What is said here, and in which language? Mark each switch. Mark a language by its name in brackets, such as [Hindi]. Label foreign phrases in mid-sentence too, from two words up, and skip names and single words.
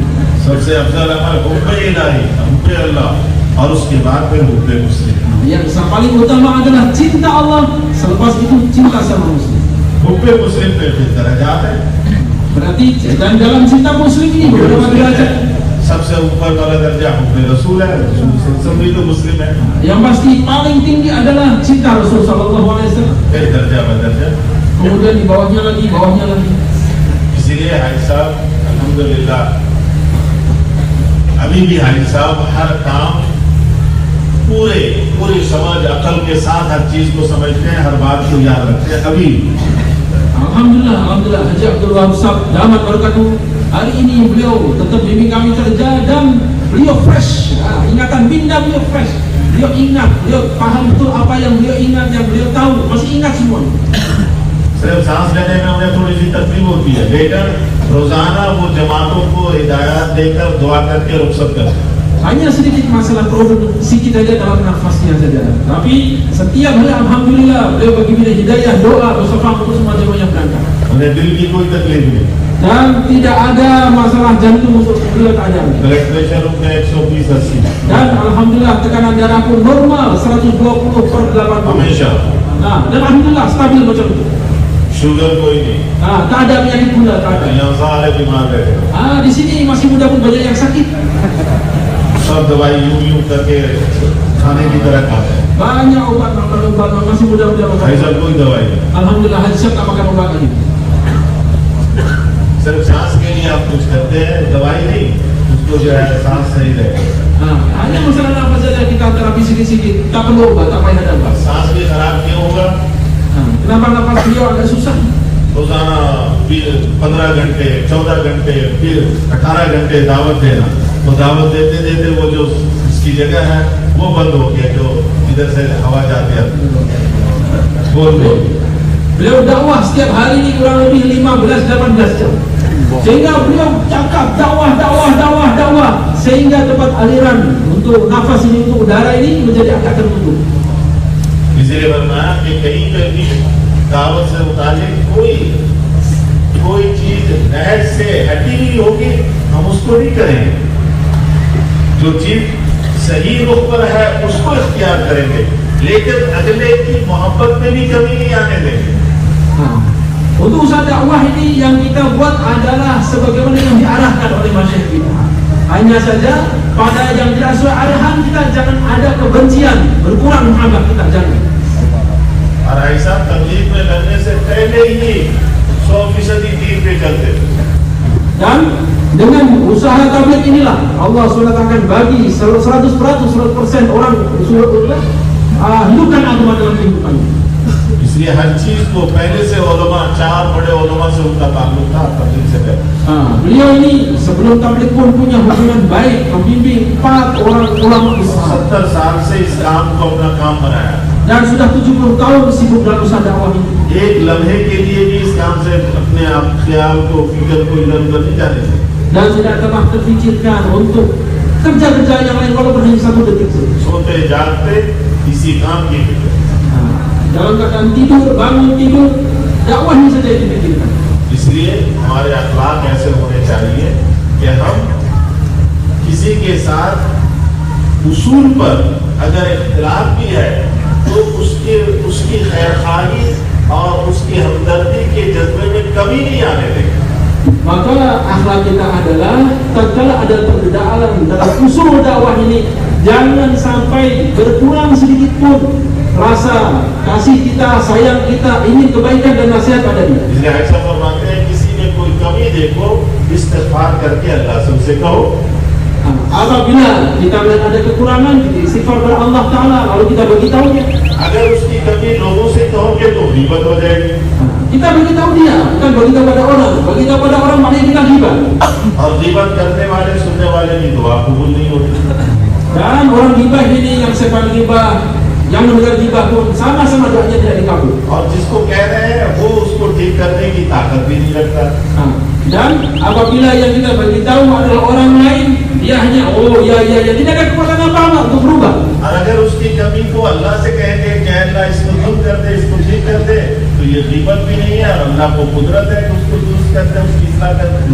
[Hindi] सबसे अफजल अमल हुब्बे इलाही, हुब्बे अल्लाह, और उसके बाद फिर हुब्बे मुस्लिम। [Malay] Yang paling utama adalah cinta Allah, selepas itu cinta sama muslim. [Hindi] हुब्बे मुस्लिम पे फिर दर्जात है। [Malay] Berarti dan dalam cinta muslim ini beberapa derajat. [Hindi] सबसे ऊपर वाला दर्जा हुब्बे रसूल है, रसूल सभी तो मुस्लिम है। [Malay] Yang pasti paling tinggi adalah cinta Rasul [Arabic] Sallallahu Alaihi Wasallam. [Hindi] फिर दर्जा बदर्जा, [Malay] Kemudian di bawahnya lagi, bawahnya lagi. [Hindi] इसीलिए हाई साहब अल्हम्दुलिल्लाह अभी भी हाई साहब हर काम पूरी समझ अकल के साथ हर चीज को समझते हैं, हर बात को याद रखते हैं। अभी [Malay] Alhamdulillah Haji Abdul Wahab Sahab [Arabic] damat berkatuh, [Malay] hari ini beliau tetap bimbing kami kerja dan beliau fresh, ingatan minda beliau fresh, beliau ingat, beliau paham betul apa yang beliau ingat, yang beliau tahu, masih ingat semua. [Hindi] सिर्फ सांस लेने में उन्हें थोड़ी सी तकलीफ होती है, लेकिन रोजाना वो जमातों को हिदायत देकर दुआ करके रुखसत करते हैं। [Malay] Hanya sedikit masalah problem sedikit saja dalam nafasnya saja. Tapi setiap hari alhamdulillah beliau bagi beliau hidayah, doa, bersama untuk semua jemaah yang berangkat. [Hindi] उन्हें दिल की कोई तकलीफ नहीं, [Malay] Dan tidak ada masalah jantung untuk beliau tak ada. [English] blood pressure [Hindi] उनका 120/80 [Malay] Dan alhamdulillah tekanan darah pun normal 120/80. [Hindi] हमेशा। [Malay] Nah, dan alhamdulillah stabil macam itu. [Hindi] शुगर कोई नहीं, [Malay] Nah, tak ada penyakit gula, tak ada. [Hindi] यहाँ सारे बीमार बैठे हैं। [Malay] Di sini masih muda pun banyak yang sakit. [Hindi] सब दवाई यूं करके खाने की तरह खाते हैं। [Malay] Banyak obat masih muda-muda [Hindi] भाई [Malay] makan. [Hindi] साहब कोई दवाई नहीं, [Malay] Alhamdulillah Haji Syab tak makan obat lagi. [Hindi] सिर्फ सांस के लिए आप कुछ करते हैं, दवाई नहीं, उसको जो है सांस सही रहे। [Malay] Hanya masalah nafas saja kita terapi sikit-sikit, tak perlu obat, tak payah ada obat. [Hindi] सांस भी खराब क्यों होगा? [Malay] Kenapa nafas beliau agak susah? [Hindi] रोजाना 15 घंटे 14 घंटे फिर 18 घंटे दावत देना, वो दावत देते देते वो जो इसकी जगह है वो बंद हो गया, जो इधर से हवा जाती है बोल दो। [Malay] Beliau dakwah setiap hari ini kurang lebih 15-18 jam. Sehingga beliau cakap dakwah sehingga tempat aliran untuk nafas ini, untuk udara ini menjadi agak tertutup. [Hindi] इसलिए फरमाया कि कहीं पे भी दावत से मुतालिक कोई चीज नहज से हटी हुई होगी हम उसको नहीं करेंगे, जो चीज सही रुख पर है उसको इख्तियार करेंगे, लेकिन अगले की मोहब्बत में भी कमी नहीं आने देंगे। [Malay] Untuk usaha dakwah ini yang kita buat adalah sebagaimana yang diarahkan oleh masyayikh kita. Hanya saja pada yang tidak sesuai arahan kita jangan ada kebencian, berkurang muhabbat kita, jangan. [Hindi] और ऐसा तबलीग में लगने से पहले ही 100% दीन पे चलते। [Malay] Dan dengan usaha tabligh inilah Allah SWT akan bagi 100% orang hidupkan agama dalam kehidupannya. [Hindi] इसलिए हर चीज को पहले से उलमा, 4 बड़े उलमा से उनका ताल्लुक था तबलीग से पहले। [Malay] Beliau ini sebelum tabligh pun punya hubungan baik, membimbing 4 orang ulama besar. [Hindi] 70 साल से इस काम को अपना काम बनाया [Malay] Dan sudah 70 tahun sibuk dalam usaha dakwah ini. [Hindi] एक लम्हे के लिए भी इस काम से अपने आप ख्याल को, फिक्र को इधर उधर नहीं जाने थे। [Malay] Dan tidak pernah terfikirkan untuk kerja-kerja yang lain walaupun hanya 1 detik saja. [Hindi] सोते जागते इसी काम की फिक्र। [Malay] Dalam keadaan tidur, bangun tidur, dakwah ini saja yang dipikirkan. [Hindi] इसलिए हमारे अखलाक ऐसे होने चाहिए कि हम किसी के साथ उसूल पर अगर इख्तिलाफ भी है तो उसकी खैरखाही और उसकी हमदर्दी के जज्बे में कमी नहीं आने देंगे। [Malay] Maka akhlak kita adalah tatkala ada perbedaan dalam usul dakwah ini, jangan sampai berkurang sedikit pun rasa kasih kita, sayang kita, ingin kebaikan dan nasihat pada dia. [Hindi] इसलिए ऐसा फरमाते हैं किसी में कोई कमी देखो इस्तिग़फ़ार करके अल्लाह से उसे कहो। [Malay] Apabila kita melihat ada kekurangan, kita istighfar kepada Allah Ta'ala, lalu kita beritahu dia. [Hindi] अगर उसकी कमी लोगों से कहोगे तो ग़ीबत हो जाएगी, [Malay] Kita beritahu dia, bukan beritahu pada orang. Beritahu pada orang maknanya kita ghibah. [Hindi] और ग़ीबत करने वाले सुनने वाले की दुआ कबूल नहीं होती। [Malay] Dan orang ghibah ini, yang sepan ghibah, yang mendengar ghibah pun sama-sama doanya tidak dikabul. [Hindi] और जिसको कह रहे हैं वो उसको ठीक करने की ताकत भी नहीं रखता। [Malay] Dan apabila yang kita beritahu adalah orang lain, dia hanya ya tidak ada kekuatan apa-apa untuk berubah. [Hindi] और अगर उसकी कमी को अल्लाह से कहेंगे कि अल्लाह इसको दूर कर दे, इसको ठीक कर दे, तो ये ग़ीबत भी नहीं है और अल्लाह को कुदरत है कि उसको दुरुस्त कर दे, उसकी इस्लाह कर दे।